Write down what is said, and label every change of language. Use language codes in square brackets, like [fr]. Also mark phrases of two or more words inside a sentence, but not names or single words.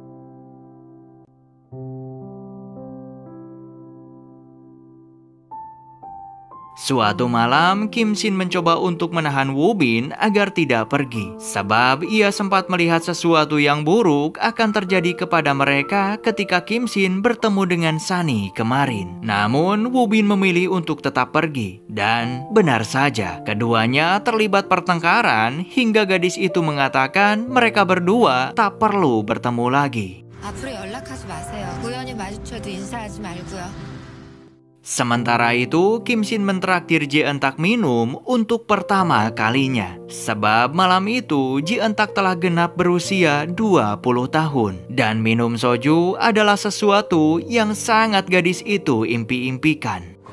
[id] Suatu malam, Kim Shin mencoba untuk menahan Woo Bin agar tidak pergi, sebab ia sempat melihat sesuatu yang buruk akan terjadi kepada mereka ketika Kim Shin bertemu dengan Sunny kemarin. Namun, Woo Bin memilih untuk tetap pergi, dan benar saja, keduanya terlibat pertengkaran hingga gadis itu mengatakan mereka berdua tak perlu bertemu lagi. [ko] 앞으로 연락하지 마세요. 우연히 마주쳐도 인사하지 말고요. [id] Sementara itu, Kim Shin mentraktir Ji-eun-tak minum untuk pertama kalinya. Sebab malam itu, Ji-eun-tak telah genap berusia 20 tahun. Dan minum soju adalah sesuatu yang sangat gadis itu impi-impikan.